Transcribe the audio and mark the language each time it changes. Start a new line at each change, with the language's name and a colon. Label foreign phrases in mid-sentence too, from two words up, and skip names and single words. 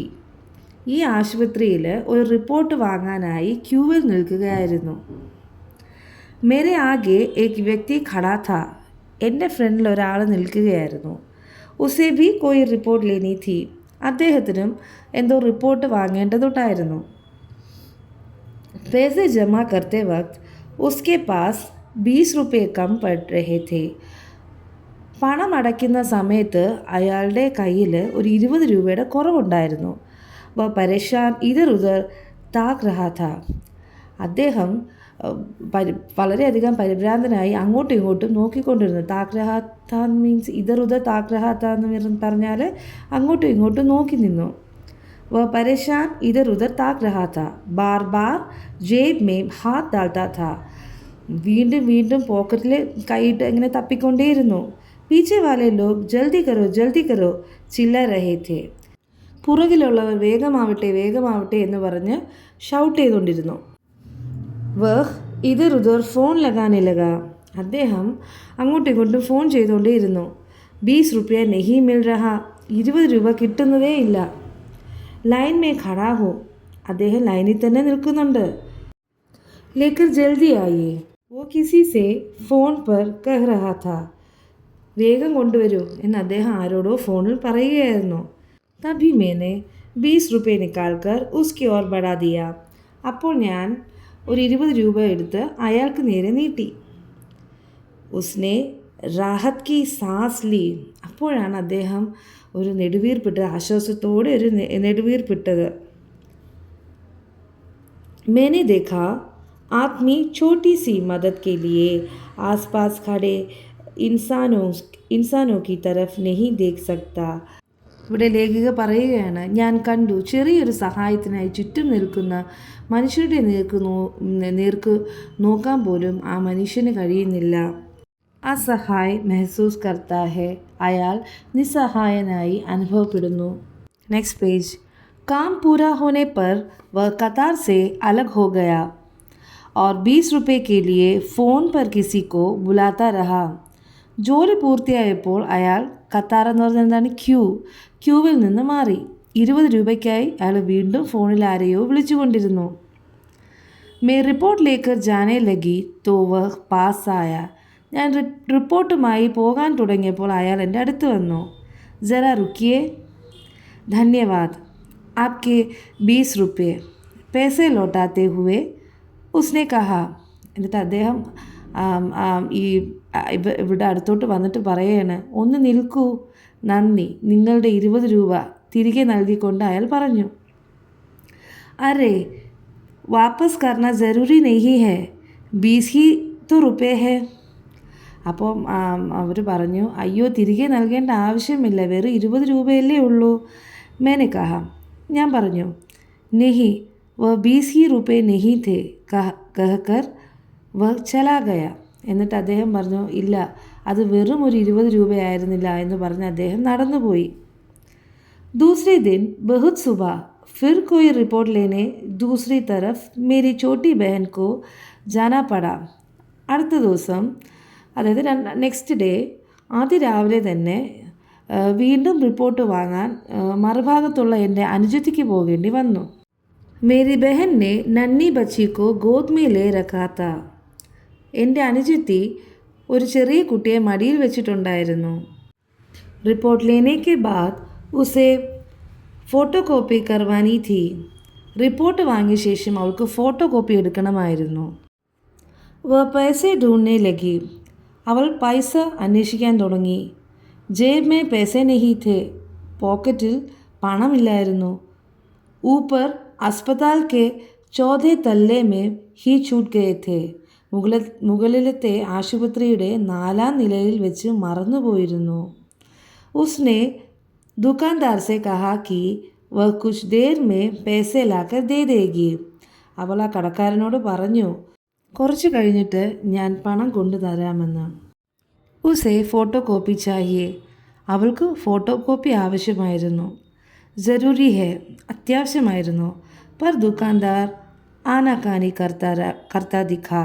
Malayalam: ഈ ആശുപത്രിയിൽ ഒരു റിപ്പോർട്ട് വാങ്ങാനായി ക്യൂവിൽ നിൽക്കുകയായിരുന്നു.
Hindi: मेरे आगे एक व्यक्ति खड़ा था.
Malayalam: എൻ്റെ ഫ്രണ്ടിൽ ഒരാൾ നിൽക്കുകയായിരുന്നു.
Hindi: उसे भी कोई रिपोर्ट लेनी थी.
Malayalam: അദ്ദേഹത്തിനും എന്തോ റിപ്പോർട്ട് വാങ്ങേണ്ടതുണ്ടായിരുന്നു.
Hindi: पैसे जमा करते वक्त उसके पास 20 रुपये कम पड़ रहे थे.
Malayalam: പണം അടയ്ക്കുന്ന സമയത്ത് അയാളുടെ കയ്യിൽ ഒരു 20 രൂപയുടെ കുറവുണ്ടായിരുന്നു.
Hindi: वह परेशान इधर उधर ताक रहा था.
Malayalam: അദ്ദേഹം വളരെയധികം പരിഭ്രാന്തനായി അങ്ങോട്ടും ഇങ്ങോട്ടും നോക്കിക്കൊണ്ടിരുന്നു.
Hindi: ताक रहा था मीन्स इधर उधर ताक रहा था
Malayalam: എന്ന് പറഞ്ഞാൽ അങ്ങോട്ടും ഇങ്ങോട്ടും നോക്കി നിന്നു.
Hindi: वह परेशान इधर उधर ताक रहा था. बार बार जेब में हाथ डालता था.
Malayalam: വീണ്ടും വീണ്ടും പോക്കറ്റിൽ കൈയിട്ട് ഇങ്ങനെ തപ്പിക്കൊണ്ടേയിരുന്നു.
Hindi: पीछे वाले लोग जल्दी करो चिल्ला रहे थे.
Malayalam: പുറകിലുള്ളവർ വേഗമാവട്ടെ എന്ന് പറഞ്ഞ് ഷൗട്ട് ചെയ്തുകൊണ്ടിരുന്നു.
Hindi: वह इधर उधर फ़ोन लगाने लगा.
Malayalam: അദ്ദേഹം അങ്ങോട്ടും ഇങ്ങോട്ടും ഫോൺ ചെയ്തുകൊണ്ടേയിരുന്നു.
Hindi: 20 रुपये नहीं मिल रहा.
Malayalam: 20 രൂപ കിട്ടുന്നതേ ഇല്ല.
Hindi: लाइन में खड़ा हो.
Malayalam: അദ്ദേഹം ലൈനിൽ തന്നെ നിൽക്കുന്നുണ്ട്.
Hindi: लेकर जल्दी आइए. वो किसी से फ़ोन पर कह रहा था.
Malayalam: വേഗം കൊണ്ടുവരൂ എന്ന് അദ്ദേഹം ആരോടോ ഫോണിൽ പറയുകയായിരുന്നു.
Hindi: तभी मैंने 20 रुपये निकाल कर उसकी ओर बढ़ा दिया.
Malayalam: അപ്പോൾ ഞാൻ ഒരു 20 രൂപ എടുത്ത് അയാൾക്ക് നേരെ നീട്ടി.
Hindi: उसने राहत की साँस ली.
Malayalam: അപ്പോഴാണ് അദ്ദേഹം ഒരു നെടുവീർപ്പിട്ടത്, ആശ്വാസത്തോടെ ഒരു നെടുവീർപ്പിട്ടത്.
Hindi: मैंने देखा आदमी छोटी सी मदद के लिए आसपास खड़े इंसानों की तरफ नहीं देख सकता.
Malayalam: ഇവിടെ ലേഖിക പറയുകയാണ്, ഞാൻ കണ്ടു ചെറിയൊരു സഹായത്തിനായി ചുറ്റും നിൽക്കുന്ന മനുഷ്യരുടെ നേർക്ക് നോക്കാൻ പോലും ആ മനുഷ്യന് കഴിയുന്നില്ല.
Hindi: असहाय महसूस करता है.
Malayalam: അയാൾ നിസ്സഹായനായി അനുഭവപ്പെടുന്നു.
English: next page.
Hindi: काम पूरा होने पर वह कतार से अलग हो गया और 20 रुपये के लिए फ़ोन पर किसी को बुलाता रहा.
Malayalam: ജോലി പൂർത്തിയായപ്പോൾ അയാൾ കത്താർ എന്ന് പറഞ്ഞാൽ എന്താണ്? ക്യൂവിൽ നിന്ന് മാറി. 20 രൂപയ്ക്കായി അയാൾ വീണ്ടും ഫോണിൽ ആരെയോ വിളിച്ചുകൊണ്ടിരുന്നു.
Hindi: मैं रिपोर्ट लेकर जाने लगी तो वह पास आया.
Malayalam: ഞാൻ റിപ്പോർട്ടുമായി പോകാൻ തുടങ്ങിയപ്പോൾ അയാൾ എൻ്റെ അടുത്ത് വന്നു.
Hindi: ज़रा रुकिए. धन्यवाद. ആപ്കെ 20 रुपये पैसे लौटाते हुए उसने कहा.
Malayalam: എന്നിട്ട് അദ്ദേഹം ഇവിടെ അടുത്തോട്ട് വന്നിട്ട് പറയുകയാണ്, ഒന്ന് നിൽക്കൂ, നന്ദി, നിങ്ങളുടെ 20 രൂപ തിരികെ നൽകിക്കൊണ്ട് അയാൾ പറഞ്ഞു.
Hindi: अरे वापस करना ज़रूरी नहीं है, 20 ही तो रुपये है.
Malayalam: അപ്പോൾ അവർ പറഞ്ഞു, അയ്യോ തിരികെ നൽകേണ്ട ആവശ്യമില്ല, വെറും 20 രൂപയല്ലേ ഉള്ളൂ.
Hindi: मैंने कहा.
Malayalam: ഞാൻ പറഞ്ഞു.
Hindi: नहीं वह 20 ही रुपये नहीं थे कहकर वह चला गया.
Malayalam: എന്നിട്ട് അദ്ദേഹം പറഞ്ഞു, ഇല്ല, അത് വെറും ഒരു 20 രൂപയായിരുന്നില്ല എന്ന് പറഞ്ഞ് അദ്ദേഹം നടന്നുപോയി.
Hindi: दूसरे दिन बहुत सुबह फिर कोई रिपोर्ट लेने दूसरी तरफ मेरी छोटी बहन को जाना पड़ा.
Malayalam: അടുത്ത ദിവസം, അതായത്
English: next day,
Malayalam: ആദ്യ രാവിലെ തന്നെ വീണ്ടും റിപ്പോർട്ട് വാങ്ങാൻ മറുഭാഗത്തുള്ള എൻ്റെ അനുജത്തിക്ക് പോകേണ്ടി വന്നു.
Hindi: मेरी बहन ने नन्ही बच्ची को गोद में ले रखा था.
Malayalam: എൻ്റെ അനുജത്തി ഒരു ചെറിയ കുട്ടിയെ മടിയിൽ വെച്ചിട്ടുണ്ടായിരുന്നു.
Hindi: റിപ്പോർട്ട് लेने के बाद उसे फ़ोटो कॉपी करवानी थी.
Malayalam: റിപ്പോർട്ട് വാങ്ങിയ ശേഷം അവൾക്ക് ഫോട്ടോ കോപ്പി എടുക്കണമായിരുന്നു.
Hindi: वह पैसे ढूंढने लगी.
Malayalam: അവൾ പൈസ അന്വേഷിക്കാൻ തുടങ്ങി.
Hindi: जेब में पैसे नहीं थे.
Malayalam: പോക്കറ്റിൽ പണമില്ലായിരുന്നു.
Hindi: ऊपर अस्पताल के चौथे तल्ले में ही छूट गए थे.
Malayalam: മുകളിലത്തെ ആശുപത്രിയുടെ 4ാം നിലയിൽ വെച്ച് മറന്നുപോയിരുന്നു.
Hindi: उसने दुकानदार से कहा कि वह कुछ देर में पैसे लाकर दे देगी.
Malayalam: അവൾ ആ കടക്കാരനോട് പറഞ്ഞു, കുറച്ച് കഴിഞ്ഞിട്ട് ഞാൻ പണം കൊണ്ടുതരാമെന്ന്.
Hindi: उसे फ़ोटो कॉपी चाहिए.
Malayalam: അവൾക്ക് ഫോട്ടോ കോപ്പി ആവശ്യമായിരുന്നു.
Hindi: ज़रूरी है, അത്യാവശ്യമായിരുന്നു. पर दुकानदार आनाकानी करता दिखा.